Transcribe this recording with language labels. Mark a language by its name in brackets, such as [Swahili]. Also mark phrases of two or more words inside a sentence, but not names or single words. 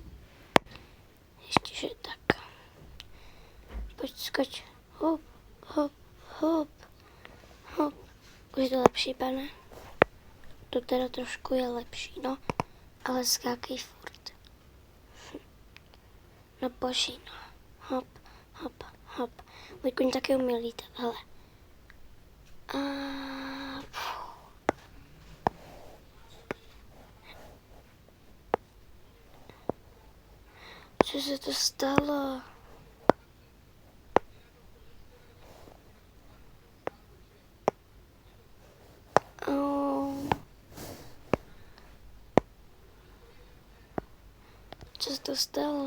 [Czech] Ještě, že tak. Pojď, skoč. Hop, hop, hop, hop. Už je to lepší, pane? To teda trošku je lepší, no. Ale skákej furt. No boží, no. Hop, hop, hop. Můj koň taky umí lítat, hele. Co se to stalo? Co se to stalo?